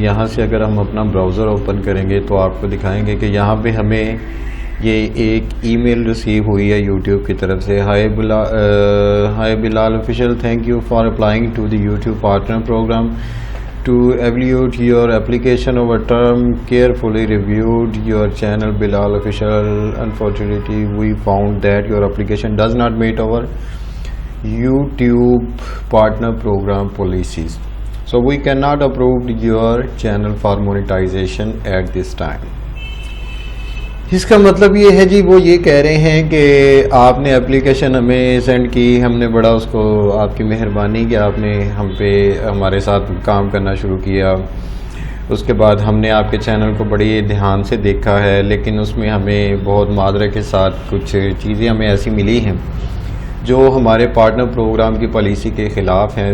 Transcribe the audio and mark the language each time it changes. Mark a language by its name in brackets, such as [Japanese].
[Urdu] یہاں سے اگر ہم اپنا براؤزر اوپن کریں گے تو آپ کو دکھائیں گے کہ یہاں پہ ہمیں یہ ایک ای میل ریسیو ہوئی ہے یوٹیوب کی طرف سے. [English] Hi Bilal official, thank you for applying to the YouTube partner program to evaluate your application over term. Carefully reviewed your channel Bilal Official. Unfortunately, we found that your application does not meet our YouTube partner program policies. So we cannot approve your channel for monetization at this time. [Urdu] اس کا مطلب یہ ہے جی، وہ یہ کہہ رہے ہیں کہ آپ نے اپلیکیشن ہمیں سینڈ کی، ہم نے بڑا اس کو آپ کی مہربانی کہ آپ نے ہمارے ساتھ کام کرنا شروع کیا. اس کے بعد ہم نے آپ کے چینل کو بڑی دھیان سے دیکھا ہے لیکن اس میں ہمیں بہت معذرت کے ساتھ کچھ چیزیں ہمیں ایسی ملی ہیں جو ہمارے پارٹنر پروگرام کی پالیسی کے خلاف ہیں.